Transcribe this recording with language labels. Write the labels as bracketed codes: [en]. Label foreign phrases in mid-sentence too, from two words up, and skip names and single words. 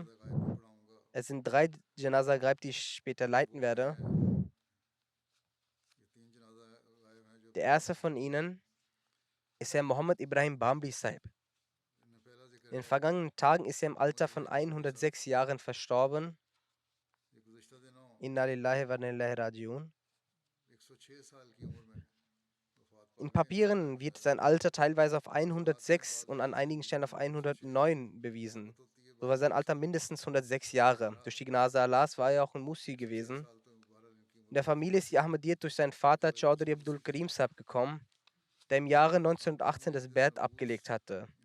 [de] Es sind 3 [ar] جنازة غائب, [de] die ich später leiten werde. Der erste von ihnen ist Herr Mohammed Ibrahim Bambri Sahib. In den vergangenen Tagen ist er im Alter von 106 Jahren verstorben. [ar] إنا لله وإنا إليه راجعون. [de] In Papieren wird sein Alter teilweise auf 106 und an einigen Stellen auf 109 bewiesen. So war sein Alter mindestens 106 Jahre. Durch die Gnade Allahs war er auch ein Musi gewesen. In der Familie ist die Ahmadiyyat durch seinen Vater Chaudhry Abdul Karim Sahib gekommen, der im Jahre 1918 das Bai'at abgelegt hatte.